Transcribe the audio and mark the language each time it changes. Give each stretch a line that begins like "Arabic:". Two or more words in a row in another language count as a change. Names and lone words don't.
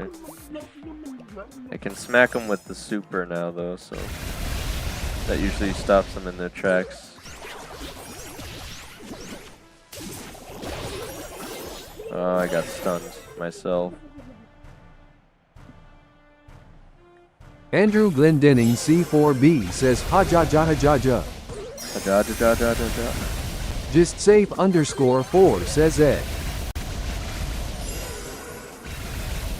English: I can smack him with the super now though, so that usually stops them in their tracks. Oh, I got stunned myself. Andrew Glendenning C4B says ha ja ja ha ja ja. Ja, ja, ja, ja, ja, ja. Just safe underscore 4 says Ed.